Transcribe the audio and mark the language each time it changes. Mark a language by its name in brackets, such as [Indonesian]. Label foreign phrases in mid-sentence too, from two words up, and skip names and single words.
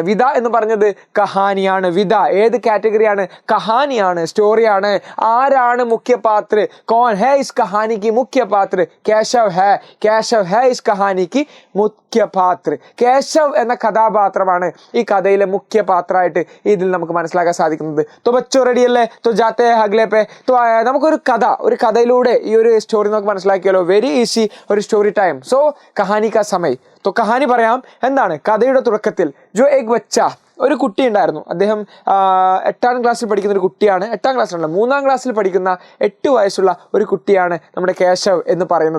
[Malayalam] വിത എന്ന് പറഞ്ഞത് കഹാനിയാണ്. വിത ഏത് കാറ്റഗറിയാണ്? കഹാനിയാണ്, സ്റ്റോറിയാണ്. ആരാണ് മുഖ്യ പാത്ര? [Hindi] कौन है इस कहानी की मुख्य पात्र? केशव है इस कहानी की मुख्य पात्र. [Malayalam] കേശവ് എന്ന കഥാപാത്രമാണ് ഈ കഥയിലെ മുഖ്യ പാത്രമായിട്ട് ഇതിൽ നമുക്ക് മനസ്സിലാക്കാൻ സാധിക്കുന്നത്. [Hindi] तो बच्चों रेडी अल्ले? तो जाते हैं अगले पे. [Malayalam] तो നമുക്കൊരു കഥയിലൂടെ ഈ ഒരു സ്റ്റോറി നമുക്ക് മനസ്സിലാക്കിയാലോ. [English] very easy [Malayalam] ഒരു [English] story time. [Malayalam] സോ [Hindi] कहानी का समय. [Malayalam] तो കഹാനി പറയാം. എന്താണ് കഥയുടെ തുടക്കത്തിൽ [Hindi] जो एक बच्चा, [Malayalam] ഒരു കുട്ടി ഉണ്ടായിരുന്നു. അദ്ദേഹം 8ാം ക്ലാസ്സിൽ പഠിക്കുന്ന ഒരു കുട്ടിയാണ്. 8ാം ക്ലാസ്സിലല്ല, 3ാം ക്ലാസ്സിൽ പഠിക്കുന്ന 8 വയസ്സുള്ള ഒരു കുട്ടിയാണ് നമ്മുടെ കേശവ് എന്ന് പറയുന്നത്.